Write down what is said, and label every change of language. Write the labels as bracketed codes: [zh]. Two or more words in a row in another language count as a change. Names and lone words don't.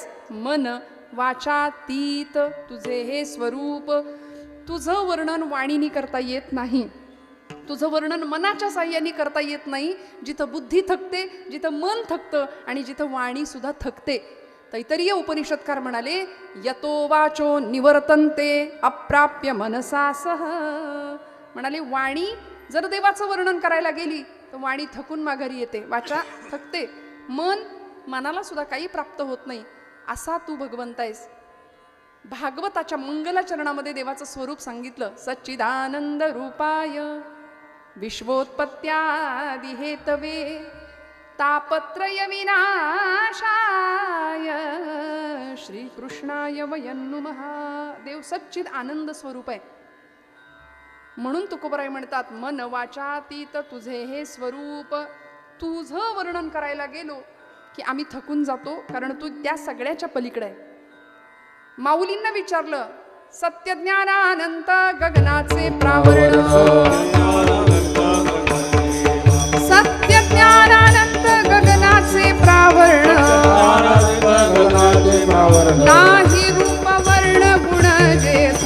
[mr] मन वाचातीत तुझे हे स्वरूप. तुझं वर्णन वाणीनी करता येत नाही, तुझं वर्णन मनाच्या साह्याने करता येत नाही. जिथं बुद्धी थकते, जिथं मन थकतं आणि जिथं वाणी सुद्धा थकते. तैतरीय उपनिषदकार म्हणाले, [sa] यतो वाचो निवर्तन्ते अप्राप्य मनसा सह. [mr] म्हणाले वाणी जर देवाचं वर्णन करायला गेली तर वाणी थकून माघारी येते, वाचा थकते, मनाला सुद्धा काही प्राप्त होत नाही. असा तू भगवंत आहेस. भागवताच्या मंगलाचरणामध्ये देवाचं स्वरूप सांगितलं. [sa] सच्चिदानंद रूपाय विश्वोत्पत्त्यादि हेतवे तापत्रय विनाशाय श्रीकृष्णाय वयं नुमः. [mr] देव सच्चिद आनंद स्वरूप आहे. म्हणून तुकोबराय म्हणतात, मन वाचातीत तुझे हे स्वरूप. तुझं वर्णन करायला गेलो की आम्ही थकून जातो, कारण तू त्या सगळ्याच्या पलीकडे आहे. माऊलींना विचारलं, सत्यज्ञानानंत गगनाचे प्रावरण, सत्यज्ञानानंत गगनाचे प्रावरण, नाही रूप वर्ण गुण जेथे,